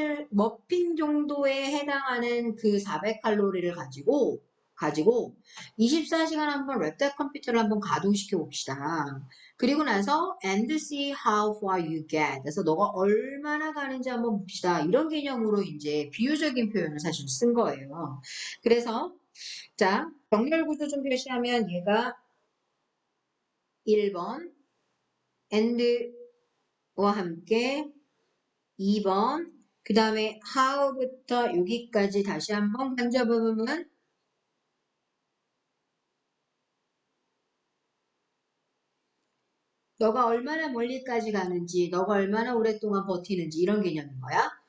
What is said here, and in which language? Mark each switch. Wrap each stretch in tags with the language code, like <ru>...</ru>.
<ko>머핀 정도에 해당하는 그 400칼로리를 가지고 24시간 한번 랩탑 컴퓨터를 한번 가동시켜 봅시다. 그리고 나서</ko> <en>and see how far you get.</en> <ko>그래서 너가 얼마나 가는지 한번 봅시다. 이런 개념으로 이제 비유적인 표현을 사실 쓴 거예요. 그래서 자, 정렬 구조 좀 표시하면 얘가 1번 and와 함께 2번 그 다음에 how부터 여기까지 다시 한번 간접부분은 너가 얼마나 멀리까지 가는지, 너가 얼마나 오랫동안 버티는지 이런 개념인 거야.</ko>